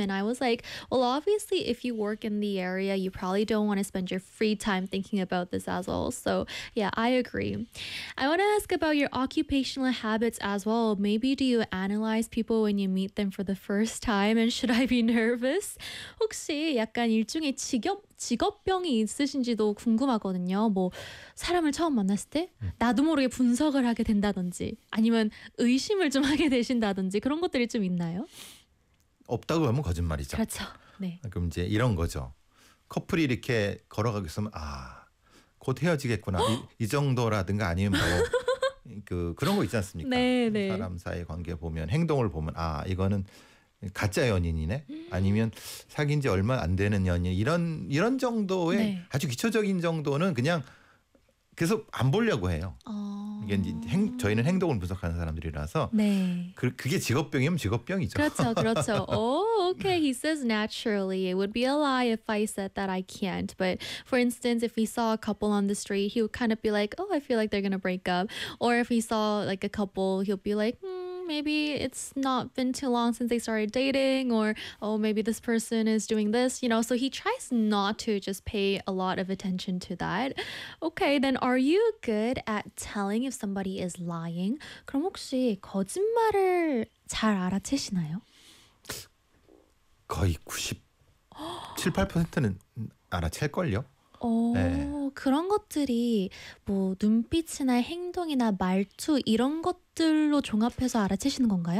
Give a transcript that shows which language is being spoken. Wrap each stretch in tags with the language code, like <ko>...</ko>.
<en>And I was like, well, obviously, if you work in the area, you probably don't want to spend your free time thinking about this as well. So yeah, I agree. I want to ask about your occupational habits as well. Maybe do you analyze people when you meet them for the first time, and should I be nervous?</en> <ko>혹시 약간 일종의 직업병이 있으신지도 궁금하거든요. 뭐 사람을 처음 만났을 때 나도 모르게 분석을 하게 된다든지 아니면 의심을 좀 하게 되신다든지 그런 것들이 좀 있나요? 없다고 하면 거짓말이죠. 그렇죠. 네. 그럼 이제 이런 거죠. 커플이 이렇게 걸어가게 되면 아, 곧 헤어지겠구나. 이 정도라든가 아니면 뭐 그 그런 거 있지 않습니까? 네, 네. 사람 사이 관계 보면 행동을 보면 아, 이거는 가짜 연인이네. 아니면 사귄 지 얼마 안 되는 연인. 이런 정도의 네. 아주 기초적인 정도는 그냥 계속 안 보려고 해요. 이게 이제 저희는 행동을 분석하는 사람들이라서 네. 그게 직업병이면 직업병이죠. 그렇죠. 그렇죠.</ko> <en>Okay, he says naturally. It would be a lie if I said that I can't. But for instance, if we saw a couple on the street, he would kind of be like, oh, I feel like they're going to break up. Or if we saw like a couple, he'll be like, maybe it's not been too long since they started dating, or oh, maybe this person is doing this, you know. So he tries not to just pay a lot of attention to that. Okay, then are you good at telling if somebody is lying?</en> <ko>그럼 혹시 거짓말을 잘 알아채시나요? 거의 97-98%는 알아챌걸요. 네. 그런 것들이 뭐 눈빛이나 행동이나 말투 이런 것들로 종합해서 알아채시는 건가요?</ko>